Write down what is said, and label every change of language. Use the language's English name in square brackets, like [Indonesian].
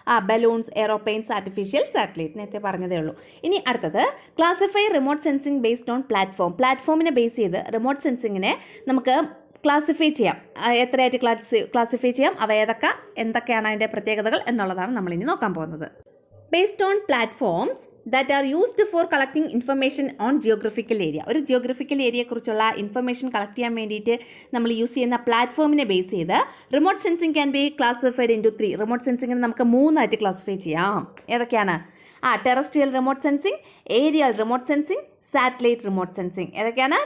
[English] balloons, aeroplanes, artificial satellite [Malayalam] നേരത്തെ പറഞ്ഞതേ ഉള്ളൂ. ഇനി അടുത്തത്, [English] Classify remote sensing based on platform. [Malayalam] പ്ലാറ്റ്ഫോമിനെ base ചെയ്ത് റിമോട്ട് സെൻസിങ്ങിനെ നമുക്ക് ക്ലാസിഫൈ ചെയ്യാം. എത്രയായിട്ട് ക്ലാസിഫൈ ചെയ്യാം? അവ എന്തൊക്കെയാണ് അതിൻ്റെ പ്രത്യേകതകൾ എന്നുള്ളതാണ് നമ്മളിനി നോക്കാൻ പോകുന്നത്. [English] based on platforms that are used for collecting information on geographical area. [Malayalam] ഒരു ജിയോഗ്രഫിക്കൽ ഏരിയയെക്കുറിച്ചുള്ള ഇൻഫർമേഷൻ കളക്ട് ചെയ്യാൻ വേണ്ടിയിട്ട് നമ്മൾ യൂസ് ചെയ്യുന്ന പ്ലാറ്റ്ഫോമിനെ ബേസ് ചെയ്ത് remote sensing [English] Can be classified into 3. [Malayalam] Remote സെൻസിങ്ങിന് നമുക്ക് 3 ആയിട്ട് ക്ലാസിഫൈ ചെയ്യാം. ഏതൊക്കെയാണ്? Terrestrial remote sensing, aerial remote sensing, satellite remote sensing. ഏതൊക്കെയാണ്?